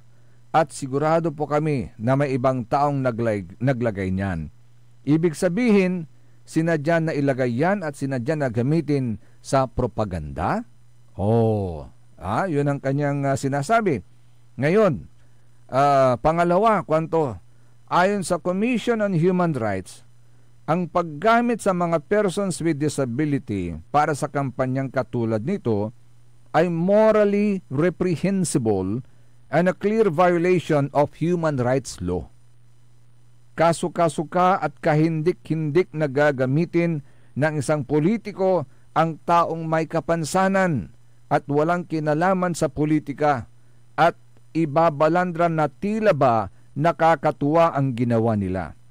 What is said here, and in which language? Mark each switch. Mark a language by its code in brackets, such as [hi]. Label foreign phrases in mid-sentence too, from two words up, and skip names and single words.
[tl] At sigurado po kami na may ibang taong naglagay niyan. Ibig sabihin, sinadya na ilagay yan at sinadya na gamitin sa propaganda? Yun ang kanyang sinasabi. Ngayon, pangalawa, kwanto? Ayon sa Commission on Human Rights, ang paggamit sa mga [en] persons with disability [tl] para sa kampanyang katulad nito ay [en] morally reprehensible and a clear violation of human rights law. [tl] Kasuka-suka at kahindik-hindik na gagamitin ng isang politiko ang taong may kapansanan at walang kinalaman sa politika at ibabalandran na tila ba nakakatuwa ang ginawa nila.